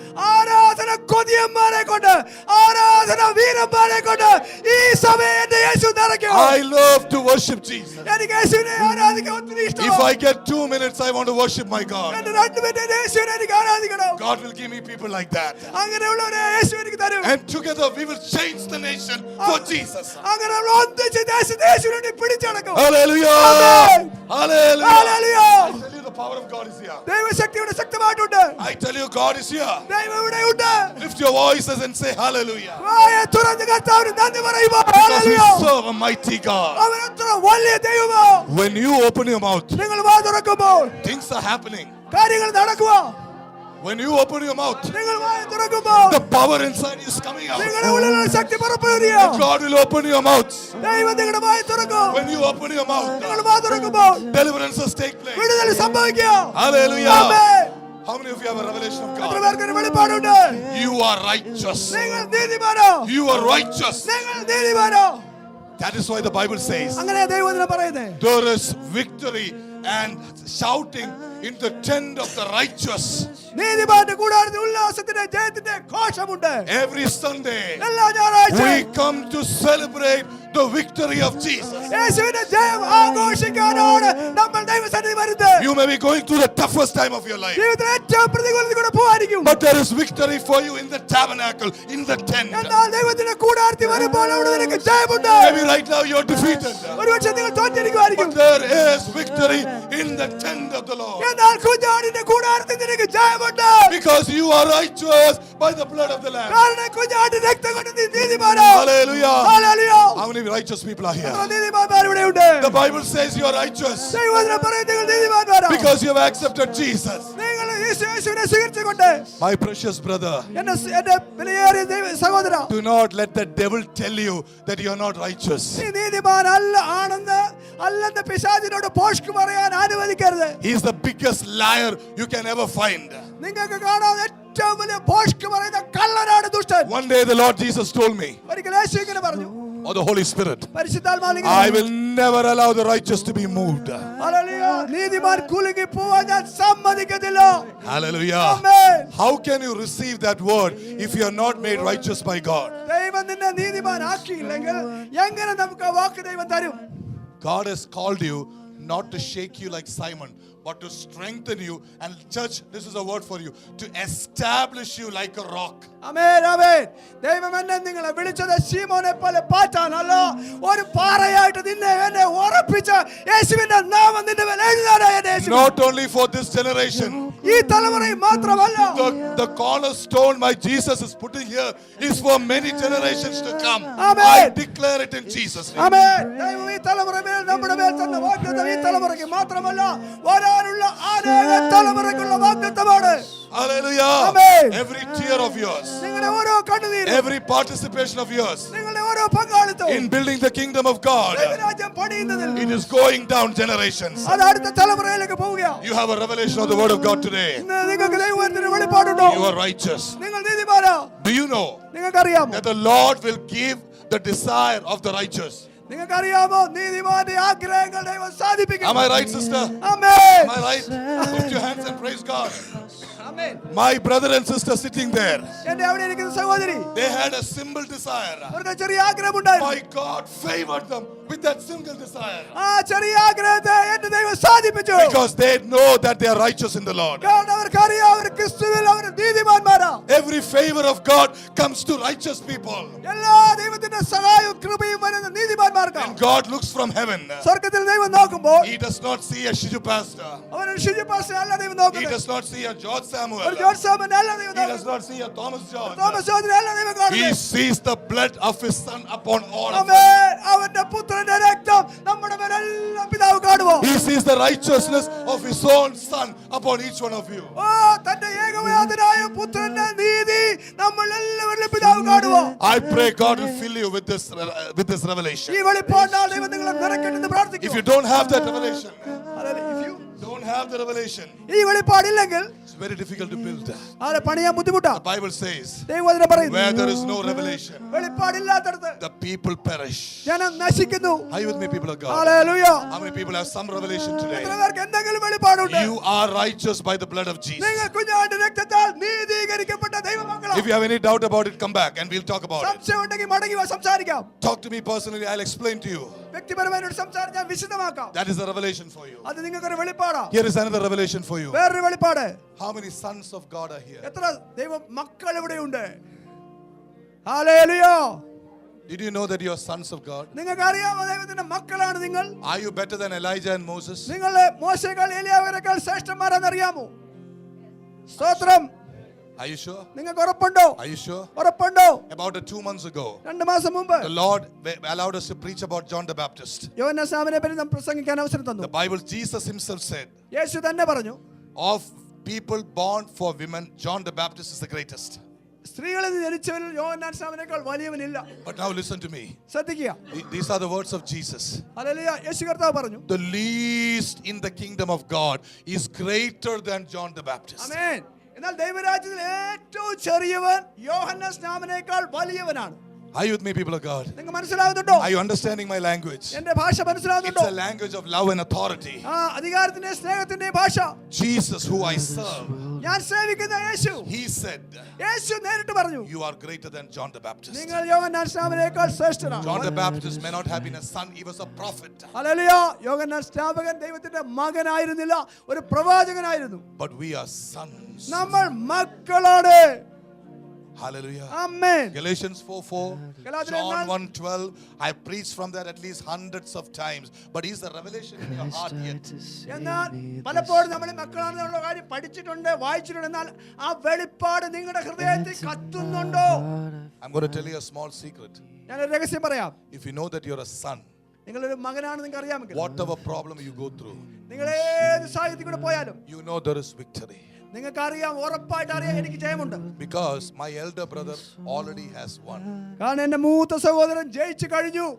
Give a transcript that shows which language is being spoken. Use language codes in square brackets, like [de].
[ml] ആരാധന കൊതിയന്മാരെ കൊണ്ട്, ആരാധന വീരന്മാരെ കൊണ്ട് ഈ സഭയെ എന്റെ യേശു നിറയ്ക്കും. [en] I love to worship Jesus. [ml] എനിക്ക് യേശുവിനെ ആരാധിക്കാൻ ഒത്തിരി [en] If [ml] ഇഷ്ടമാണ്. [en] I get 2 minutes, I want to worship my God. [ml] എന്റെ 2 മിനിറ്റ് യേശുവിനെ എനിക്ക് ആരാധിക്കണം. [en] God will give me people like that. [ml] അങ്ങനെയുള്ളവരെ യേശു എനിക്ക് തരും. [en] And together we will change the nation for Jesus. [ml] അങ്ങനെ നമ്മൾ ഒന്നിച്ച് ദേശത്തെ യേശുവിനെ വേണ്ടി പിടിച്ചടക്കും. [en] Hallelujah. Amen. Hallelujah. Hallelujah. I tell you the power of God is here. [ml] ദൈവശക്തിയുടെ ശക്തമായിട്ടുണ്ട്. [en] I tell you God is here. [ml] ദൈവം ഇവിടെയുണ്ട്. [en] Lift your voices and say hallelujah. [ml] വായ തുറന്ന് കർത്താവിന് നന്ദി പറയുക. [en] Because we [ml] hallelujah. [en] serve a mighty God. [ml] അവൻ അത്ര വലിയ ദൈവമാണ്. [en] When you open your mouth, [ml] നിങ്ങൾ വാ തുറക്കുമ്പോൾ [en] things are happening. [ml] കാര്യങ്ങൾ നടക്കുക. [en] When you open your mouth, [ml] നിങ്ങൾ വായ തുറക്കുമ്പോൾ [en] the power inside you is coming out. [ml] നിങ്ങളുടെ ഉള്ളിലുള്ള ശക്തി പുറപ്പെടുകയോ. [en] God will open your mouth. [ml] ദൈവം നിങ്ങളുടെ വായ തുറക്കും. [en] When you open your mouth, [ml] നിങ്ങൾ വായ തുറക്കുമ്പോൾ [en] deliverances take place. [ml] വിടുതൽ സംഭവിക്കും. Hallelujah. Amen. [en] How many of you have a revelation of [ml] എത്ര [en] God? [ml] പേർക്ക് ഒരു വെളിപ്പാടുണ്ട്? [en] You are righteous. [ml] നിങ്ങൾ നീതിമാനോ. [en] You are righteous. [ml] നിങ്ങൾ നീതിമാനോ. [en] That is why the Bible says [ml] അങ്ങനെ ദൈവവചനം പറയുന്നത്. [en] there is victory and shouting in the tent of the righteous. [ml] നീതിമാന്റെ കൂടാരത്തിൽ ഉല്ലാസത്തിന്റെ ജയത്തിന്റെ ഘോഷമുണ്ട്. [en] Every Sunday [ml] എല്ലാ ഞായറാഴ്ചയും [en] we come to celebrate the victory of Jesus. [ml] യേശുവിന്റെ ജയം ആഘോഷിക്കാനാണ് നമ്മൾ ദൈവസന്നിധി വരുന്നത്. [en] You may be going through the toughest time of your life, [ml] ജീവിതത്തിൽ ഏറ്റവും പ്രതികൂലത്തിൽ കൂടെ പോവായിരിക്കും. [en] but there is victory for you in the tabernacle, in the tent. [ml] എന്നാൽ ദൈവത്തിന്റെ കൂടാരത്തിൽ വരുമ്പോൾ അവിടെ നിനക്ക് ജയമുണ്ട്. [en] Maybe right now you're defeated, [ml] ഒരുപക്ഷെ നിങ്ങൾ തോറ്റിരിക്കുമായിരിക്കും. [en] but there is victory in the tent of the Lord, [ml] എന്നാൽ കുഞ്ഞാടിന്റെ കൂടാരത്തിൽ നിനക്ക് ജയമുണ്ട്. [en] because you are righteous by the blood of the Lamb. [ml] കാരണം കുഞ്ഞാടിന്റെ രക്തം കൊണ്ട് നീ നീതിമാനാ. [en] Hallelujah. [ml] Hallelujah. [en] How many righteous people are here? [ml] നീതിമാന്മാർ ഇവിടെയുണ്ട്. [en] The Bible says you are righteous [ml] ദൈവവചനം പറയുന്നത് നിങ്ങൾ നീതിമാന്മാരാ. [en] because you have accepted Jesus. [ml] നിങ്ങൾ യേശുവിനെ സ്വീകരിച്ചുകൊണ്ട് [en] My precious brother, [ml] എന്റെ വിലയേറിയ സഹോദരാ, [en] do not let the devil tell you that you are not righteous. [ml] നീ നീതിമാൻ അല്ലെന്ന് പിശാചിനോട് പോഷ്ക്ക് പറയാൻ അനുവദിക്കരുത്. [en] He is the biggest liar you can ever find. [ml] നിങ്ങൾക്ക് കാണാൻ ഏറ്റവും വലിയ പോഷ്ക്ക് പറയുന്ന കള്ളനാണ് ദുഷ്ടൻ. [en] One day the Lord Jesus told me, [ml] ഒരിക്കൽ യേശു ഇങ്ങനെ പറഞ്ഞു, [en] or the Holy Spirit, [ml] പരിശുദ്ധാത്മാവ് ഇങ്ങനെ [en] I [ml] പറഞ്ഞു, [en] will never allow the righteous to be moved. [ml] Hallelujah, നീതിമാൻ കുലുങ്ങി പോവാൻ ഞാൻ സമ്മതിക്കത്തില്ല. [en] Hallelujah. [ml] Amen. [en] How can you receive that word if you are not made righteous by God? [ml] ദൈവം നിന്നെ നീതിമാനാക്കിയില്ലെങ്കിൽ എങ്ങനെ നമുക്ക് ആ വാക്ക് ദൈവം തരും? [en] God has called you not to shake you like Simon, but to strengthen you. And church, this is a word for you, to establish you like a rock. [ml] ആമേൻ, ആമേൻ. ദൈവം എന്നെ നിങ്ങളെ വിളിച്ചത് ശീമോനെ പോലെ പാറ്റാനല്ല, ഒരു പാറയായിട്ട് നിന്നെ എന്നെ ഉറപ്പിച്ച യേശുവിന്റെ നാമം നിന്റെ മേൽ എഴുതാനായി എന്നെ യേശു. [en] Not only for this generation. [ml] ഈ തലമുറയിൽ മാത്രമല്ല, [en] The cornerstone my Jesus is putting here is for many generations to come. Amen. I declare it in Jesus' name. [ml] ആമേൻ. ദൈവം ഈ തലമുറയിൽ മേൽ നമ്മുടെ മേൽ തന്ന വാഗ്ദത്തം ഈ തലമുറയ്ക്ക് മാത്രമല്ല, വരാനുള്ള അനേക തലമുറയ്ക്കുള്ള വാഗ്ദത്തമാണ്. [en] Hallelujah. Amen. Every tear of yours, [ml] നിങ്ങളുടെ ഓരോ കണ്ണുനീരും, [en] every participation of yours [ml] നിങ്ങളുടെ ഓരോ പങ്കാളിത്തവും [en] in building the kingdom of God, [ml] ദൈവരാജ്യം പണിയുന്നതിൽ [en] it is going down generations. [ml] അത് അടുത്ത തലമുറയിലേക്ക് പോവുകയാണ്. [en] You have a revelation of the word of God today. [ml] ഇന്ന് നിങ്ങൾക്ക് ദൈവത്തിന്റെ വെളിപ്പാടുണ്ടോ? [en] You are righteous. [ml] നിങ്ങൾ നീതിമാനാ. [en] Do you know [ml] നിങ്ങൾക്കറിയാമോ? [en] that the Lord will give the desire of the righteous? [ml] നിങ്ങൾക്കറിയാമോ നീതിമാന്റെ ആഗ്രഹങ്ങൾ ദൈവം സാധിപ്പിക്കും. [en] Am I right, sister? [ml] Amen. [en] Am I right? Lift your hands and praise God. [ml] Amen. [en] My brother and sister sitting there, [ml] എന്റെ അവിടെ ഇരിക്കുന്ന സഹോദരി, [en] they had a simple desire. [ml] അവർക്ക് ചെറിയ ആഗ്രഹം ഉണ്ടായിരുന്നു. [en] My God favored them with that single desire [ml] ആ ചെറിയ ആഗ്രഹത്തെ എന്റെ ദൈവം സാധിപ്പിച്ചു. [en] because they know that they are righteous in the Lord. [ml] കാരണം അവർക്കറിയാം അവർ ക്രിസ്തുവിൽ അവർ നീതിമാന്മാരാ. [en] Every favor of God comes to righteous people. [ml] എല്ലാ ദൈവത്തിന്റെ സഹായവും കൃപയും വരുന്ന നീതിമാന്മാർക്ക്. [en] And God looks from heaven. [ml] സ്വർഗ്ഗത്തിൽ ദൈവം നോക്കുമ്പോൾ [en] He does not see a Shiju pastor. [ml] അവൻ ഷിജു പാസ്റ്റർ അല്ല ദൈവം [en] He [ml] നോക്കുന്നത്. [en] does not see a George Samuel. [ml] ഒരു ജോർജ് സാമൻ അല്ല ദൈവം [en] He does [ml] നോക്കുന്നത്. [en] not see a Thomas George. [ml] Thomas ജോർജിനെ അല്ല ദൈവം [en] He [ml] കാണുന്നത്. [en] sees the blood of his son upon all of us. [ml] ആമേൻ. അവന്റെ പുത്രന്റെ രക്തം നമ്മുടെ മേലെല്ലാം പിതാവ് കാണുമോ? [en] He sees the righteousness of his own son upon each one of you. [ml] ഓ തന്റെ ഏകവചനനായ പുത്രന്റെ നീതി നമ്മൾ എല്ലാവരിലും പിതാവ് കാണുമോ? [en] I pray God will fill you with this revelation. [ml] ഈ വെളിപ്പാടിനാൽ ദൈവം നിങ്ങളെ നിറയ്ക്കട്ടെന്ന് [en] If [ml] പ്രാർത്ഥിക്കുന്നു. [en] you don't have that revelation, If you don't have the revelation, [ml] ഈ വെളിപ്പാടില്ലെങ്കിൽ [en] it's very difficult to build. [ml] ആരെ പണിയാൻ ബുദ്ധിമുട്ടാ. [en] The Bible says, [ml] ദൈവവചനം പറയുന്നു, [en] where there is no revelation, [ml] വെളിപ്പാടില്ലാത്തടത്ത് [en] the people perish. [ml] ജനം നശിക്കുന്നു. [en] Are you with me, people of God? [ml] Hallelujah. [en] How many people have some revelation today? [ml] എത്ര പേർക്ക് എന്തെങ്കിലും വെളിപ്പാടുണ്ട്? [en] You are righteous by the blood of Jesus. [ml] നിങ്ങൾ കുഞ്ഞാടിന്റെ രക്തത്താൽ നീതീകരിക്കപ്പെട്ട ദൈവമക്കളാ. [en] If you have any doubt about it, come back and we'll talk about it. [ml] സംശയം ഉണ്ടെങ്കിൽ മടങ്ങി വാ, സംസാരിക്കാം. [en] Talk to me personally, I'll explain to you. [ml] വ്യക്തിപരമായ ഒരു സംസാരം ഞാൻ വിശദമാക്കാം. [en] That is a revelation for you. [ml] അത് നിങ്ങൾക്കൊരു വെളിപ്പാടാ. [en] Here is another revelation for you. [ml] വേറൊരു വെളിപ്പാട്. [en] How many sons of God are here? [ml] എത്ര ദൈവ മക്കൾ ഇവിടെയുണ്ട്? Hallelujah. [en] Did you know that you are sons of God? [ml] നിങ്ങൾക്ക് അറിയാമോ ദൈവത്തിന്റെ മക്കളാണ് നിങ്ങൾ? [en] Are you better than Elijah and Moses? [ml] നിങ്ങൾ മോശേക്കാൾ ഏലിയാവിനേക്കാൾ ശ്രേഷ്ഠന്മാരാണെന്ന് അറിയാമോ? സ്തോത്രം. [en] Are you sure? [ml] നിങ്ങൾക്ക് ഉറപ്പുണ്ടോ? [en] Are you sure? [ml] ഉറപ്പുണ്ടോ? [en] About 2 months ago, [ml] 2 മാസം മുമ്പ് [en] the Lord allowed us to preach about John the Baptist. [ml] യോഹന്നാനെ പറ്റി നാം പ്രസംഗിക്കാൻ അവസരം തന്നു. [en] The Bible, Jesus himself said, [ml] യേശു തന്നെ പറഞ്ഞു, [en] of people born for women, John the Baptist is the greatest. [ml] സ്ത്രീകളിൽ നിന്ന് ജനിച്ചവരിൽ യോഹന്നാൻ സ്നാപകനേക്കാൾ വലിയവനില്ല. [en] But now listen to me. [ml] ശ്രദ്ധിക്കുക. [en] These are the words of Jesus. [ml] Hallelujah. യേശു കർത്താവ് പറഞ്ഞു, [en] The least in the kingdom of God is greater than John the Baptist. [ml] ആമേൻ. എന്നാൽ ദൈവരാജ്യത്തിൽ ഏറ്റവും ചെറിയവൻ യോഹന്നാൻ സ്നാപകനേക്കാൾ വലിയവനാണ്. [en] Are you with me, people of God? [ml] നിങ്ങൾക്ക് മനസ്സിലാകുന്നുണ്ടോ? [en] Are you understanding my language? [ml] എന്റെ ഭാഷ [en] It's [ml] മനസ്സിലാകുന്നുണ്ടോ? [en] a language of love and authority. [ml] അധികാരത്തിന്റെ സ്നേഹത്തിന്റെ ഭാഷ. [en] Jesus, who I serve, [ml] ഞാൻ സേവിക്കുന്ന യേശു, [en] he said, [ml] യേശു നേരിട്ട് പറഞ്ഞു, [en] you are greater than John the Baptist. [ml] നിങ്ങൾ യോഹന്നാൻ സ്നാപകനേക്കാൾ ശ്രേഷ്ഠനാണ്. [en] John the Baptist may not have been a son, he was a prophet. [ml] Hallelujah. യോഹന്നാൻ സ്നാപകൻ ദൈവത്തിന്റെ മകനായിരുന്നില്ല, ഒരു പ്രവാചകനായിരുന്നു. [en] But we are sons. [ml] നമ്മൾ മക്കളാണ്. [en] Hallelujah. [ml] Amen. [en] Galatians 4:4, [ml] ഗലാത്യർ [en] John [ml] 4:4. 1:12. [en] I preached from that at least hundreds of times. But is the revelation in your heart yet? [ml] എന്നാൽ പലപ്പോഴും നമ്മൾ മക്കളാണെന്നുള്ള കാര്യം പഠിച്ചിട്ടുണ്ട്, വായിച്ചിട്ടുണ്ട്. എന്നാൽ ആ വെളിപ്പാട് നിങ്ങളുടെ ഹൃദയത്തിൽ കത്തുന്നുണ്ടോ? [en] I'm going to tell you a small secret. [ml] ഞാനൊരു രഹസ്യം പറയാം. [en] If you know that you're a son, [ml] നിങ്ങളൊരു മകനാണ് നിങ്ങൾക്ക് അറിയാമെങ്കിൽ, [en] whatever problem you go through, [ml] നിങ്ങൾ ഏത് സാഹചര്യത്തിൽ കൂടെ പോയാലും [en] you know there is victory. [ml] നിങ്ങൾക്ക് അറിയാം, ഉറപ്പായിട്ട് അറിയാം, എനിക്ക് ജയമുണ്ട്. [en] Because my elder brother already has won. [ml] കാരണം എന്റെ മൂത്ത സഹോദരൻ ജയിച്ചു കഴിഞ്ഞു.